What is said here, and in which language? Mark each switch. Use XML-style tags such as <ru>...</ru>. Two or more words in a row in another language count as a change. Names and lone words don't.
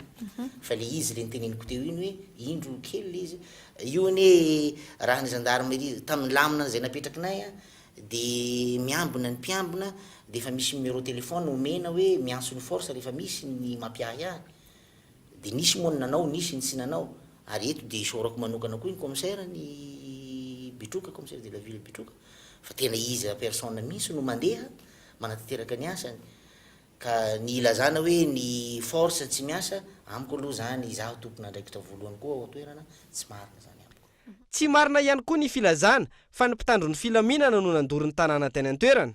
<mg>Fa le izy le niteneniko teo iny hoe indro kely izy io ne raha ny gendarmerie tamin'ny lamina zay napetrakinay dia miambina ny mpiambina dia efa misy</mg> <fr>numéro téléphone</fr> <mg>omena hoe miantso ny force rehefa misy ny mampiahy ahy. Dia nisy moa ny nanao nisy ny tsy nanao ary eto dia isaorako manokana koa iny commissaire ny Betroka</mg> <fr>commissaire de la ville Betroka</fr> <mg>fa tena izy personne misy no mandeha manatanteraka ny asany. Ka ny ilazana hoe ny force tsy miasa amiko aloha zany izaho tompon'andraikitra voalohany koa ao toerana tsy marina zany amiko. Tsy marina ihany koa ny filazana fa ny mpitandro ny filaminana no nandory ny tanàna teny an-toerana.</mg>